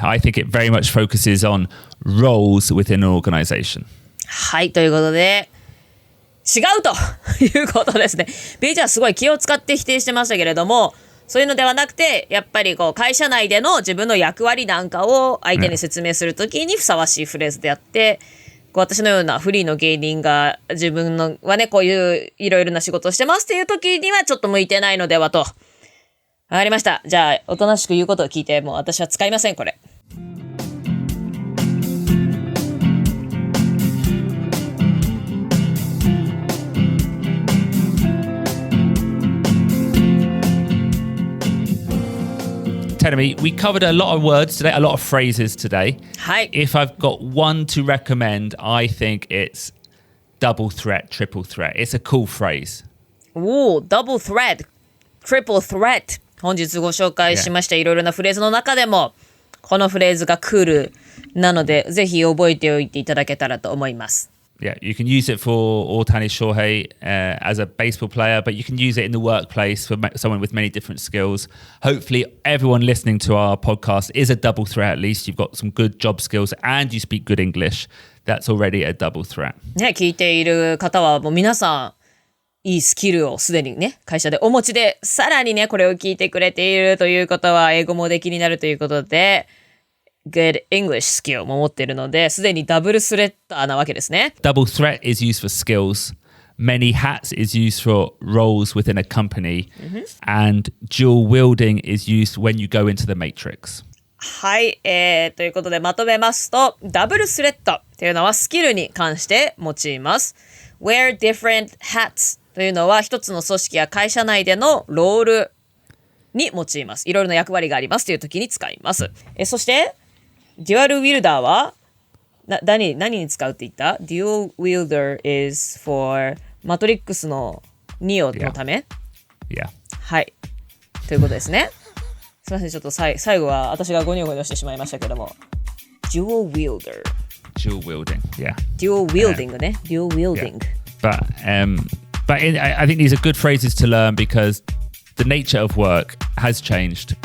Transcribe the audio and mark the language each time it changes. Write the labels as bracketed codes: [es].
[en] I think it very much focuses on roles within an organization. [ja] はい、ということで、違うということですね。 BJ はすごい気を使って否定してましたけれども、そういうのではなくて、やっぱりこう会社内での自分の役割なんかを相手に説明するときにふさわしいフレーズであって、こう私のようなフリーの芸人が自分のはね、こういういろいろな仕事をしてますっていうときにはちょっと向いてないのではと。わかりました。じゃあ、おとなしく言うことを聞いて、もう私は使いません、これ。 [en] Tell me, we covered a lot of words today, a lot of phrases today. [ja] はい。 [en] If I've got one to recommend, I think it's double threat, triple threat. It's a cool phrase. おー、double threat, triple threat。 [ja] 本日ご紹介しましたいろいろなフレーズの中でも、このフレーズがクールなので、ぜひ覚えておいていただけたらと思います。 [en] Yeah, you can use it for Otani Shohei as a baseball player, but you can use it in the workplace for someone with many different skills. Hopefully, everyone listening to our podcast is a double threat at least. You've got some good job skills and you speak good English. That's already a double threat. [ja] ね、聞いている方はもう皆さん、いいスキルをすでにね、会社でお持ちで、さらにね、これを聞いてくれているということは、英語もできになるということで、 [en] good English skill [ja] も持っているので、すでにダブルスレッダーなわけですね。 [en] Double threat is used for skills. many hats is used for roles within a company, and dual wielding is used when you go into the matrix. [ja] はい、ということでまとめますと、ダブルスレッドというのはスキルに関して用います。 [en] wear different hats [ja] というのは一つの組織や会社内でのロールに用います。いろいろな役割がありますという時に使います。そしてデュアルウィルダーは何に使うって言った？ [en] Dual wielder is for [ja] マトリックスのニオのため？ [en] Yeah. [ja] はい。ということですね。すみません、ちょっと最後は私がゴニョゴニョしてしまいましたけども。 [en] Dual wielder. Dual wielding, yeah. Dual wielding ね。 Dual wielding. Yeah. But I think these are good phrases to learn because the nature of work has changed.